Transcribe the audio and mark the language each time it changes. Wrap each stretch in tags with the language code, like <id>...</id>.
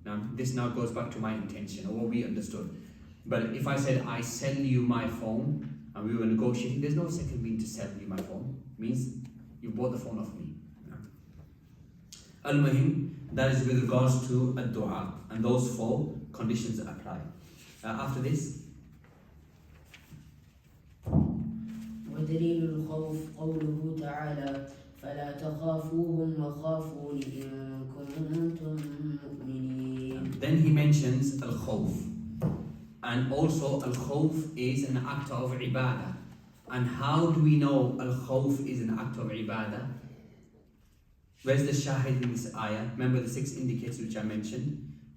<en>Now, this now goes back to my intention, or what we understood. But if I said, I sell you my phone, and we were negotiating, there's no second meaning to sell you my phone. It means you bought the phone off me. Al-Muhim, that is with regards to ad-du'a, and those 4 conditions apply. After this,</en> <ar>ودليل الخوف قوله تعالى فلا تخافوهم وخافون إن كنتم مؤمنين.</ar> <en>Then he mentions al-khawf, and also al-khawf is an act of ibadah. And how do we know al-khawf is an act of ibadah? Where's the shahid in this ayah? Remember the 6 indicators which I mentioned?</en>